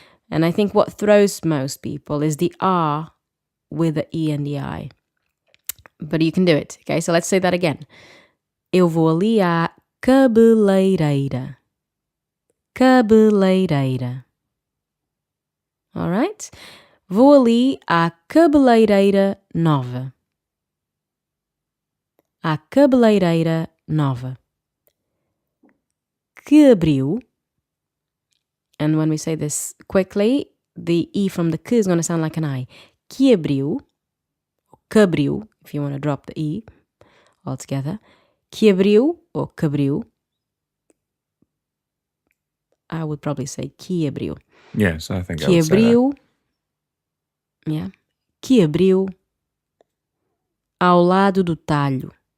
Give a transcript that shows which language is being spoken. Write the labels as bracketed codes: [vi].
[en] And I think what throws most people is the R with the E and the I. But you can do it. Okay, so let's say that again. [pt] Eu vou ali à cabeleireira. Cabeleireira. Alright? Vou ali à cabeleireira nova. À cabeleireira nova. Que abriu. [en] And when we say this quickly, the E from the que is going to sound like an I. [pt] Que abriu. Que abriu, [en] if you want to drop the E altogether. [pt] Que abriu or que abriu. [en] I would probably say [pt] que abriu. [en] Yes, I think I [pt] Que [en] would say [pt] abriu. [en] that. Yeah. [pt] que abriu ao lado do talho.